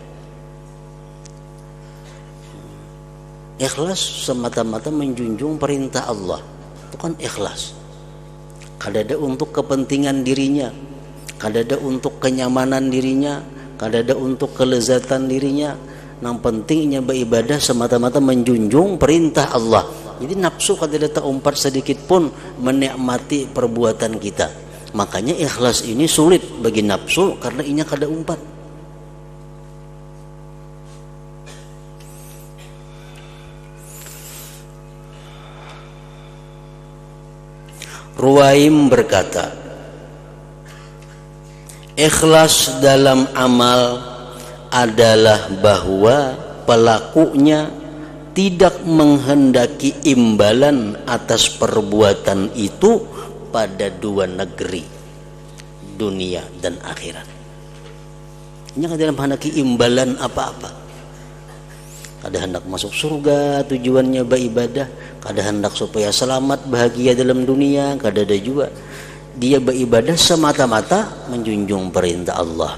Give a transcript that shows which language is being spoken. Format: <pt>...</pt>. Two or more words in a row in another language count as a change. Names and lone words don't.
<bjn>Ikhlas semata-mata menjunjung perintah Allah. Itu kan ikhlas. Kada ada untuk kepentingan dirinya, kada ada untuk kenyamanan dirinya, kada ada untuk kelezatan dirinya. Yang pentingnya beribadah semata-mata menjunjung perintah Allah. Jadi nafsu kada ada terumpat sedikit pun menikmati perbuatan kita. Makanya ikhlas ini sulit bagi nafsu karena inya kada umpat.</bjn> <id>Ruwaim berkata, ikhlas dalam amal adalah bahwa pelakunya tidak menghendaki imbalan atas perbuatan itu pada dua negeri, dunia dan akhirat.</id> <bjn>Ini kada menghendaki imbalan apa-apa. Kada hendak masuk surga, tujuannya beribadah. Kada hendak supaya selamat bahagia dalam dunia, kada ada juga.</bjn> <id>Dia beribadah semata-mata menjunjung perintah Allah.</id>